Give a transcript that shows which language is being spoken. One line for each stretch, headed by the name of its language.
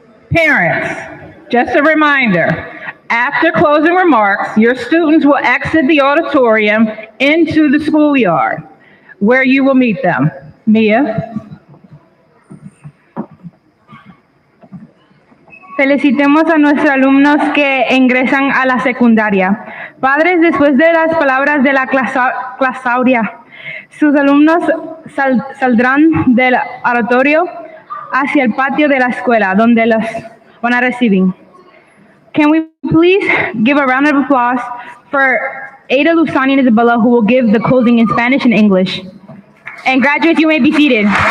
English: Parents, just a reminder, after closing remarks, your students will exit the auditorium into the schoolyard, where you will meet them. Mia?
Spanish: Felicitemos a nuestros alumnos que ingresan a la secundaria. Padres, después de las palabras de la clausura, sus alumnos saldrán del auditorio hacia el patio de la escuela, donde los van a recibir.
English: Can we please give a round of applause for Ada, Luzani, and Isabella, who will give the closing in Spanish and English. And graduates, you may be seated.